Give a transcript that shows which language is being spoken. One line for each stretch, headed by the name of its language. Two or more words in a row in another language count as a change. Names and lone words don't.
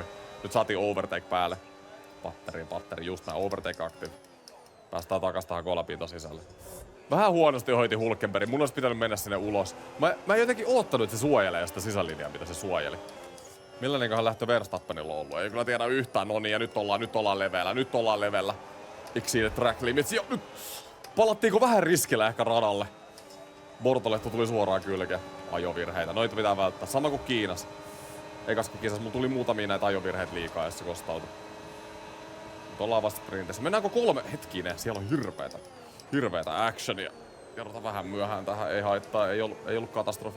Finnish: Nyt saatiin overtake päälle. Patteri, just nää
English: overtake active.
Finnish: Päästään takas tähän kolapinto sisälle. Vähän huonosti hoiti Hulkenberg. Mun olisi pitänyt mennä sinne ulos. Mä en jotenkin oottanut, että se suojelee sitä sisälinjaa, mitä se suojeli. Millainenkohan lähtö Verstappenilla on ollut? Ei kyllä tiedä yhtään. No niin, ja nyt ollaan leveellä.
English: Exceeded track limits.
Finnish: Ja nyt palattiinko vähän riskillä ehkä radalle? Bortoletto tuli suoraan kylkeen. Ajovirheitä. Noita pitää välttää. Sama kuin Kiinassa. Ekaskin kisassa mulla tuli muutamia näitä ajovirheitä liikaa, jos se kostautui. Nyt ollaan vasta sprintissä. Mennäänkö 3? Hetkinen, siellä on hirveetä actionia. Kerrotaan vähän myöhään tähän, ei haittaa, ei ollut katastrofi.